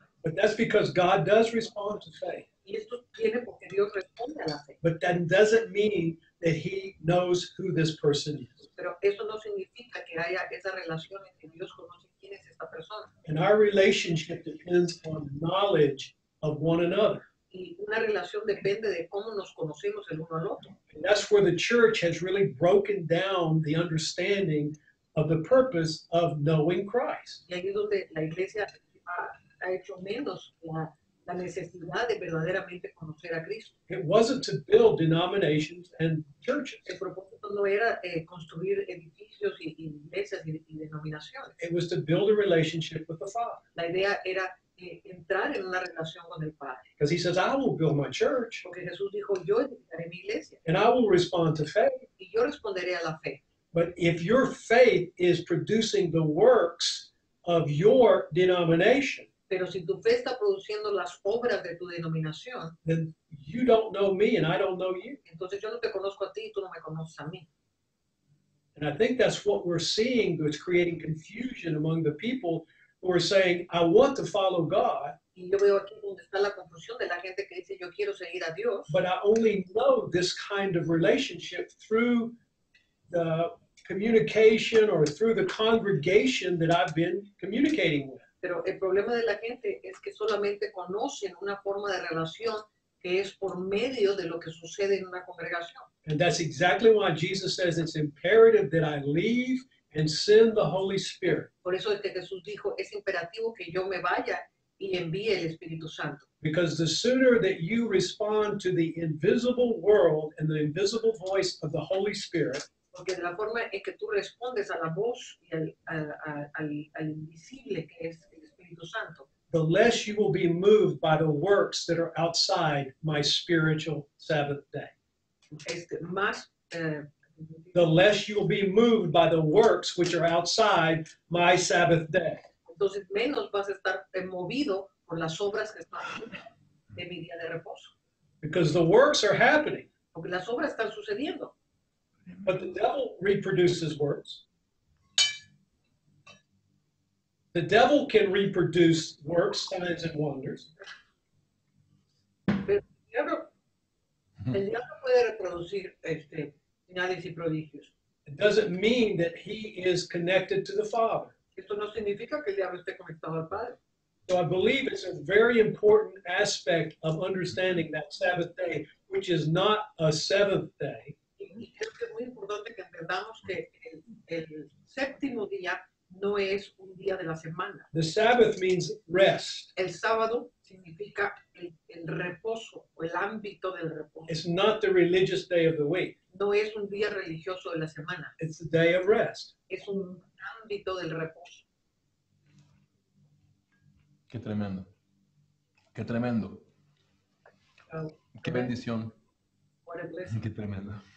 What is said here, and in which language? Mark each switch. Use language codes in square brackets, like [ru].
[en] But that's because God does respond to faith. [es] Y esto viene porque Dios responde a la fe. [en] But that doesn't mean that he knows who this person is. [es] Pero eso no significa que haya esa relación entre Dios conoce quién es esta persona. [en] And our relationship depends on knowledge of one another. [es] Y una relación depende de cómo nos conocemos el uno al otro. [en] And that's where the church has really broken down the understanding of the purpose of knowing Christ. [es] Y ahí es donde la iglesia ha hecho menos la necesidad de verdaderamente conocer a Cristo. [en] It wasn't to build denominations and churches. [es] El propósito no era construir edificios y iglesias y denominaciones. [en] It was to build a relationship with the Father. [es] La idea era entrar en una relación con el Padre. [en] Because he says, I will build my church [es] Porque Jesús dijo, yo edificaré mi iglesia [en] and I will respond to faith. [es] y yo responderé a la fe. [en] But if your faith is producing the works of your denomination, [es] Pero si tu fe está produciendo las obras de tu denominación, [en] then you don't know me and I don't know you. [es] entonces yo no te conozco a ti y tú no me conoces a mí. [en] And I think that's what we're seeing that's creating confusion among the people who are saying, I want to follow God, [es] Y yo veo aquí donde está la confusión de la gente que dice, yo quiero seguir a Dios, [en] but I only know this kind of relationship through the communication or through the congregation that I've been communicating with. [es] pero el problema de la gente es que solamente conocen una forma de relación que es por medio de lo que sucede en una congregación. [en] And that's exactly why Jesus says it's imperative that I leave and send the Holy Spirit. [es] Por eso es que Jesús dijo, es imperativo que yo me vaya y envíe el Espíritu Santo. [en] Because the sooner that you respond to the invisible world and the invisible voice of the Holy Spirit, [es] Porque de la forma en que tú respondes a la voz y al invisible que es el Espíritu Santo, [en] the less you will be moved by the works that are outside my spiritual Sabbath day. [es] más [en] The less you'll be moved by the works which are outside my Sabbath day. [es] entonces menos vas a estar movido por las obras que están de mi día de reposo. [en] Because the works are happening, [es] Porque las obras están sucediendo. [en] but the devil reproduces works. The devil can reproduce works, signs, and wonders. [es] El diablo puede reproducir señales y prodigios. [en] It doesn't mean that he is connected to the Father. [es] Esto no significa que el diablo esté conectado al Padre. [en] So I believe it's a very important aspect of understanding that Sabbath day, which is not a seventh day. [es] Y creo que es muy importante que entendamos que el séptimo día no es un día de la semana. [en] The Sabbath means rest. [es] El sábado significa el reposo o el ámbito del reposo. [en] It's not the religious day of the week. [es] No es un día religioso de la semana, [en] It's the day of rest. [es] es un ámbito del reposo. Qué tremendo. Qué tremendo. Um, Qué bendición. [en] what a blessing. [es] Qué tremendo.